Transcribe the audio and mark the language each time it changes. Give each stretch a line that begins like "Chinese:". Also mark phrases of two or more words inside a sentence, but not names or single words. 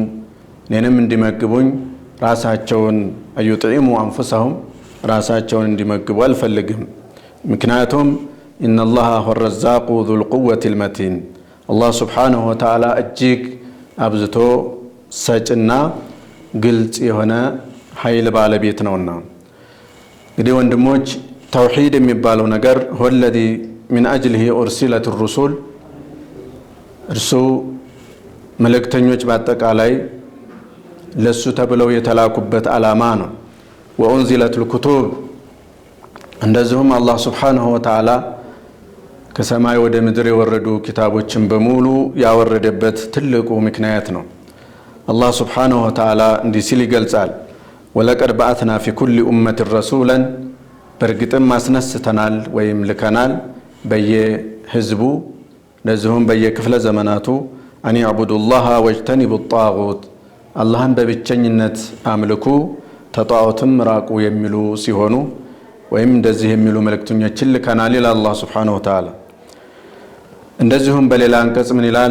Amharic: እኔንም እንዲመግቡኝ ራሳቸውን
Arabic: يطعموا أنفسهم፣
Amharic: ራሳቸውን እንዲመግቡ አልፈልግም። ምክንያቱም
Arabic: إن الله هو الرزاق ذو القوة المتين፣
Amharic: አላህ
Arabic: سبحانه وتعالى
Amharic: እጅግ አብዝቶ ሰጭና ግልጽ የሆነ ኃይል ባለቤት ነውና። እንግዲህ ወንድሞች ተውሂድ የሚባለው ነገር
Arabic: هو الذي من أجله أرسلت الرسل፣
Amharic: እርሱ መልእክተኞች በአጠቃላይ ለሱ ተብለው የተላኩበት ዓላማ ነው።
Arabic: وأنزلت الكتب፣
Amharic: እንደዚሁም አላህ
Arabic: سبحانه وتعالى
Amharic: ከሰማይ ወደ ምድር የወረዱ ኪታቦችን በሙሉ ያወረደበት ትልቁ ምክንያት ነው። አላህ
Arabic: سبحانه وتعالى
Amharic: እንዲህ ሲል ይገልጻል፣
Arabic: ولقد بعثنا في كل أمة رسولا፣
Amharic: በእርግጥም አስነስተናል ወይም ልከናል በየህዝቡ እንደዚሁም በየክፍለ ዘመናቱ
Arabic: أن اعبدوا الله واجتنبوا الطاغوت፣
Amharic: አላህን በብቸኝነት አምልኩ ተጣዖትም ራቁ የሚሉ ሲሆኑ ወይም እንደዚህ የሚሉ መልእክተኞችን ልከናል ይላል አላህ
Arabic: سبحانه وتعالى።
Amharic: እንደዚሁም በሌላ አንቀጽ ምን ይላል?